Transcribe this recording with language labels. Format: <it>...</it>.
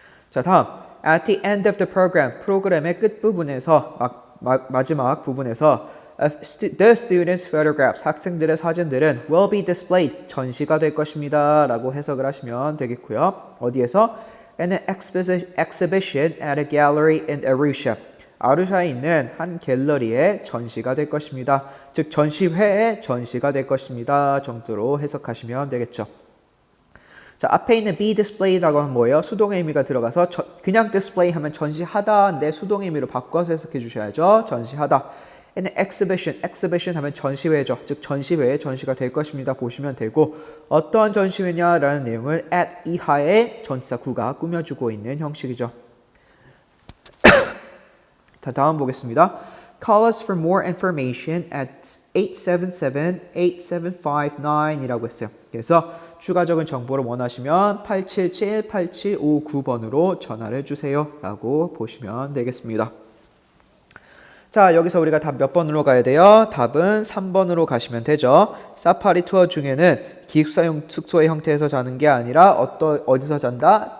<ko>자, 다음.</ko> <en>At the end of the program,</en> <ko>프로그램의 끝부분에서 마지막 부분에서</ko> <en>the students' photographs,</en> <ko>학생들의 사진들은</ko> <en>will be displayed,</en> <ko>전시가 될 것입니다 라고 해석을 하시면 되겠고요. 어디에서?</ko> <en>In an exhibition at a gallery in Arusha.</en> <ko>아루샤에 있는 한 갤러리에 전시가 될 것입니다. 즉 전시회에 전시가 될 것입니다 정도로 해석하시면 되겠죠. 자, 앞에 있는 be displayed라고 하면 뭐예요? 수동의 의미가 들어가서 그냥 display 하면 전시하다인데 수동의 의미로 바꿔서 해석해 주셔야죠. 전시하다. And exhibition 하면 전시회죠. 즉 전시회에 전시가 될 것입니다. 보시면 되고 어떠한 전시회냐라는 내용을 at 이하의 전치사 구가 꾸며주고 있는 형식이죠. 자, 다음 보겠습니다.</ko> <en>Call us for more information at 877-8759</en> <ko>이라고 했어요. 그래서 추가적인 정보를 원하시면 877-8759번으로 전화를 주세요 라고 보시면 되겠습니다. 자, 여기서 우리가 답 몇 번으로 가야 돼요? 답은 3번으로 가시면 되죠. 사파리 투어 중에는 기숙사용 숙소의 형태에서 자는 게 아니라 어디서 잔다?</ko>